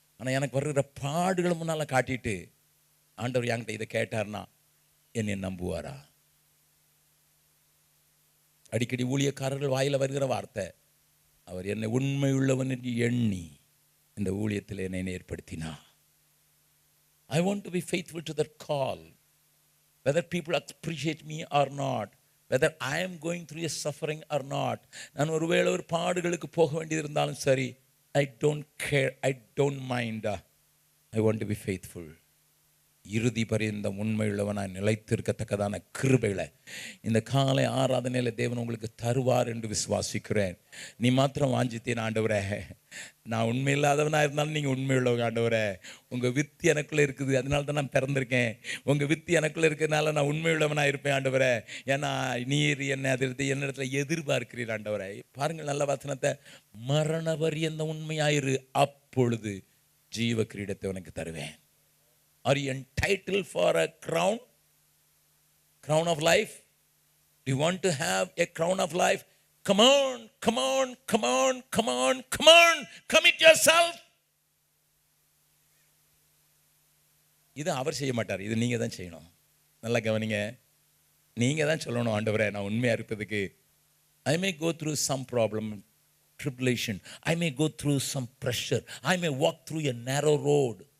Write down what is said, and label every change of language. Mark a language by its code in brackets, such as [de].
[ta] ஆனால் எனக்கு வருகிற பாடுகளை முன்னால் காட்டிட்டு ஆண்டவர் என்கிட்ட இதை கேட்டார்னா என்னை நம்புவாரா? அடிக்கடி ஊழியக்காரர்கள் வாயில் வருகிற வார்த்தை, அவர் என்னை உண்மையுள்ளவன் என்று எண்ணி இந்த ஊழியத்தில் என்னை ஏற்படுத்தினார். [en] I want to be faithful to that call, whether people appreciate me or not, whether I am going through a suffering or not. [ta] நான் ஒருவேளை ஒரு பாடுகளுக்கு போக வேண்டியது இருந்தாலும் சரி, [en] I don't care, I don't mind. I want to be faithful. [ta] இறுதி பரியந்தம் உண்மையுள்ளவனாய் நிலைத்திருக்கத்தக்கதான கிருபைகளை இந்த காலை ஆராதனையில் தேவன் உங்களுக்கு தருவார் என்று விசுவாசிக்கிறேன். நீ மாத்திரம் வாஞ்சித்தேன், ஆண்டவரே நான் உண்மை இல்லாதவனாக இருந்தாலும் நீங்கள் உண்மையுள்ளவங்க ஆண்டவரே, உங்கள் வித்து எனக்குள்ளே இருக்குது, அதனால தான் நான் பிறந்திருக்கேன். உங்கள் வித்து எனக்குள்ளே இருக்கிறதுனால நான் உண்மையுள்ளவனாக இருப்பேன் ஆண்டவரே. ஏன்னா நீர் என்னை அதிர்த்து என்னிடத்துல எதிர்பார்க்கிறீர் ஆண்டவரே. பாருங்கள் நல்ல வசனத்தை, மரண பரியந்த உண்மையாயிரு, அப்பொழுது ஜீவ கிரீடத்தை உனக்கு தருவேன். [en] Are you entitled for a crown? Crown of life? Do you want to have a crown of life? Come on, come on, come on, come on, come on. Commit yourself. [ta] இது அவர் செய்ய மாட்டார், இது நீங்க தான் செய்யணும். நல்லா கவனிங்க, நீங்க தான் சொல்லணும், ஆண்டவரே நான் உண்மையா இருப்பதுக்கு [en] I may go through some problem, tribulation. I may go through some pressure. I may walk through a narrow road.